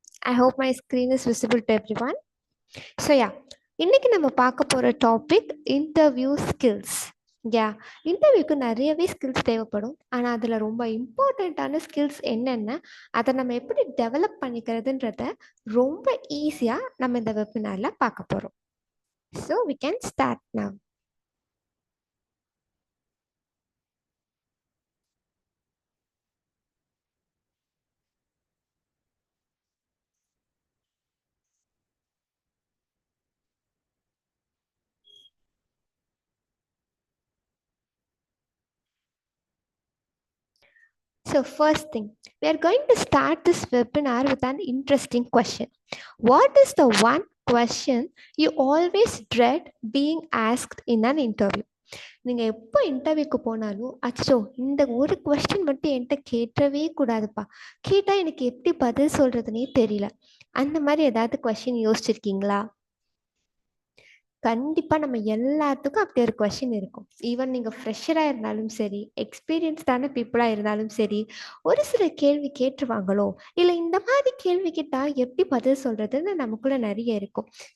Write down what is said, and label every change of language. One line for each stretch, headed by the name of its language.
English: I hope my screen is visible to everyone.
Tamil: So இன்னைக்கு நம்ம பார்க்க போகிற டாபிக் இன்டர்வியூ ஸ்கில்ஸ். இன்டர்வியூக்கு நிறையவே ஸ்கில்ஸ் தேவைப்படும். ஆனால் அதில் ரொம்ப இம்பார்ட்டண்ட்டான ஸ்கில்ஸ் என்னென்ன, அதை நம்ம எப்படி டெவலப் பண்ணிக்கிறதுன்றத ரொம்ப ஈஸியாக நம்ம இந்த வெபினாரில் பார்க்க போகிறோம்.
English: So we can start now. So first thing, we are going to start this webinar with an interesting question. What is the one question you always dread being asked in an interview?
Tamil: நீங்கள் எப்போ இன்டர்வியூக்கு போனாலும் அச்சோ இந்த ஒரு question மட்டும் என்கிட்ட கேட்டவே கூடாதுப்பா, கேட்டால் எனக்கு எப்படி பதில் சொல்கிறதுனே தெரியல, அந்த மாதிரி ஏதாவது கொஸ்டின் யோசிச்சிருக்கீங்களா? கண்டிப்பாக நம்ம எல்லாத்துக்கும் அப்படி ஒரு கொஷின் இருக்கும். ஈவன் நீங்கள் ஃப்ரெஷராக இருந்தாலும் சரி, எக்ஸ்பீரியன்ஸ்டான பீப்புளாக இருந்தாலும் சரி, ஒரு சில கேள்வி கேட்டுருவாங்களோ, இல்லை இந்த மாதிரி கேள்வி கேட்டால் எப்படி பதில் சொல்கிறதுன்னு நமக்குள்ளே நிறைய இருக்கும்.